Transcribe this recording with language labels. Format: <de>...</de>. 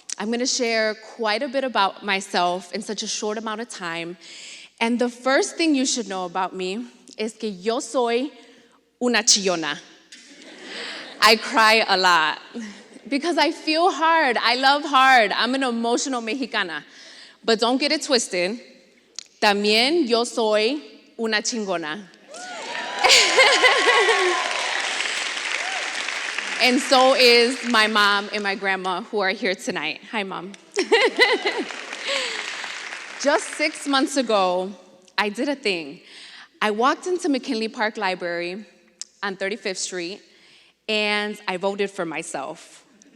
<en>I'm gonna share quite a bit about myself in such a short amount of time. And the first thing you should know about me is</en> <es>que yo soy una chillona.</es> <en>I cry a lot because I feel hard. I love hard. I'm an emotional Mexicana. But don't get it twisted.</en> <es>También yo soy una chingona.</es> <en>And so is my mom and my grandma who are here tonight. Hi, Mom. Just 6 months ago, I did a thing. I walked into McKinley Park Library on 35th Street, and I voted for myself.</en>